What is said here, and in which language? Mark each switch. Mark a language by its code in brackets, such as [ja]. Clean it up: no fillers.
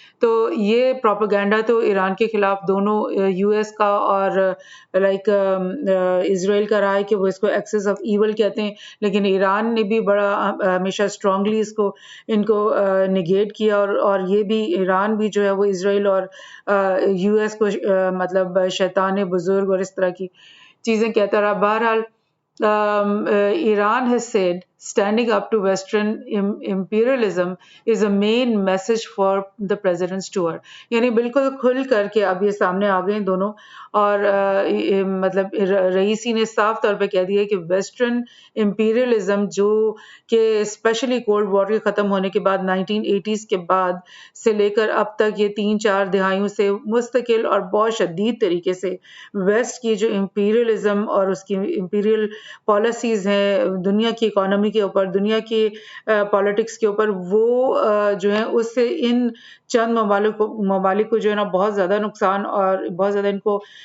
[hi] तो ये प्रोपेगेंडा तो ईरान के खिलाफ दोनों यूएस का और लाइक इसराइल का रहा है कि वो इसको एक्सेस ऑफ ईवल कहते हैं, लेकिन ईरान ने भी बड़ा हमेशा स्ट्रांगली इनको निगेट किया और ये भी ईरान भी जो है वो इसराइल और यूएस को मतलब शैतान बुजुर्ग और इस तरह की चीज़ें कहता रहा। [en] बहरहाल Iran has said standing up to Western imperialism is a main message for the president's tour। [hi] यानी बिल्कुल खुल करके अब ये सामने आ गए दोनों, और मतलब रईसी ने साफ तौर पे कह दिया कि वेस्टर्न इम्पीरियलिज्म जो कि स्पेशली कोल्ड वॉर के ख़त्म होने के बाद 1980s के बाद से लेकर अब तक ये 3-4 दिहाइयों से मुस्तकिल और बहुत शदीद तरीके से वेस्ट की जो इम्पीरियलिज्म और उसकी इम्पीरियल पॉलिसीज हैं दुनिया की इकोनॉमी के ऊपर, दुनिया की पॉलिटिक्स के ऊपर, वो जो है उससे इन चंद ममालिक को जो है ना बहुत ज़्यादा नुकसान और बहुत ज़्यादा इनको